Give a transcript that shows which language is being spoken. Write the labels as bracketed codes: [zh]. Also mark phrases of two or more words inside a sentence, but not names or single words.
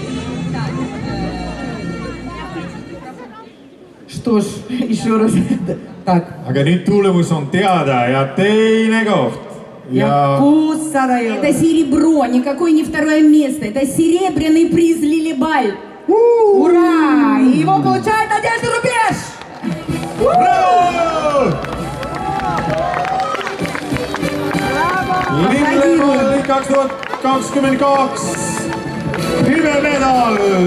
[ru] Что ж, еще раз Tak. [et] aga nüüd tulemus on teada ja teine koht. Ja 600 [ru] Это [et] eurot. [ru] серебро, никакое не второе место. Это серебряный приз Лилибаль. Ура! И его получает Надежда Рубеж! [et] Bravo! Lillevalli 2022 hüvemedal.